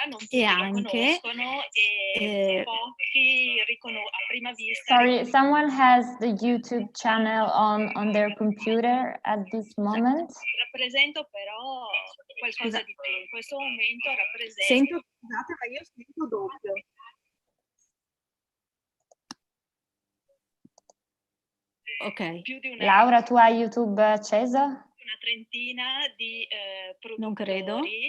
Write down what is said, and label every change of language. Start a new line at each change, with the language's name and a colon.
Italian: E anche pochi a prima vista.
English: Sorry, someone has the YouTube channel on their computer at this moment.
Italian: Rappresento però qualcosa di più. In questo momento rappresento. Scusate, ma io sento doppio. Ok. Laura, tu hai YouTube acceso? Una trentina di produttori, non credo.